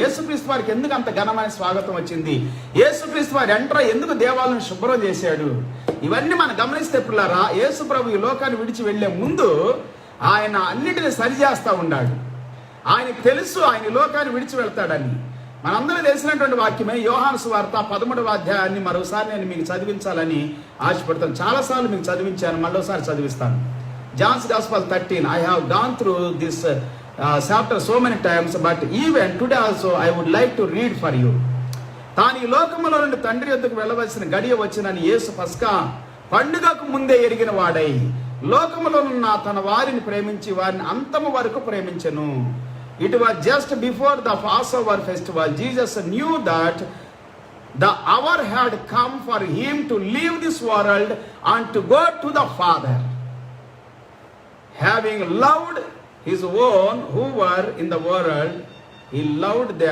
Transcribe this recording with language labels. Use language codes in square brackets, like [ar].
[te] యేసుక్రీస్తు వారికి ఎందుకు అంత ఘనమైన స్వాగతం వచ్చింది, యేసుక్రీస్తు వారి ఎంట్రా ఎందుకు దేవాలయం శుభ్రం చేశాడు, ఇవన్నీ మనం గమనిస్తే పిల్లారా, యేసు ప్రభు ఈ లోకాన్ని విడిచి వెళ్లే ముందు ఆయన అన్నిటిని సరిచేస్తా ఉన్నాడు. ఆయనకు తెలుసు ఆయన ఈ లోకాన్ని విడిచి వెళ్తాడని. మనందరూ తెలిసినటువంటి వాక్యమే యోహాను సువార్త 13వ అధ్యాయాన్ని మరోసారి నేను మీకు చదివించాలని ఆశపడతాను. చాలాసార్లు మీకు చదివించాను, మరోసారి చదివిస్తాను. [en] John's Gospel 13. I have gone through this chapter so many times, but even today also I would like to read for you. [te] తాను ఈ లోకములో నుండి తండ్రి యొద్దకు వెళ్ళవలసిన గడియ వచ్చినని యేసు పస్కా పండుగకు ముందే ఎరిగిన వాడై లోకములో ఉన్న తన వారిని ప్రేమించి వారిని అంతము వరకు ప్రేమించెను. [en] It was just before the Passover festival. Jesus knew that the hour had come for him to leave this world and to go to the Father. Having loved his own who were in the world, he loved them